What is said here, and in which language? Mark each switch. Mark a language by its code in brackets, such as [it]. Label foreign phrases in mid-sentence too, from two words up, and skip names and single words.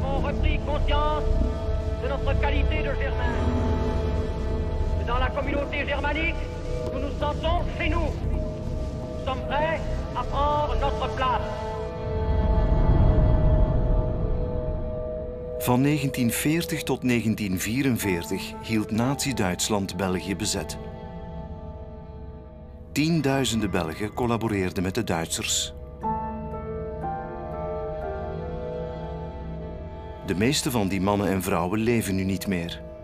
[fr] repris conscience de notre qualité de Germain. Dans la communauté germanique, nous nous sentons chez nous. Nous sommes prêts à prendre notre place. [nl] Van 1940 tot 1944 hield Nazi-Duitsland België bezet. Tienduizenden Belgen collaboreerden met de Duitsers. De meeste van die mannen en vrouwen leven nu niet meer.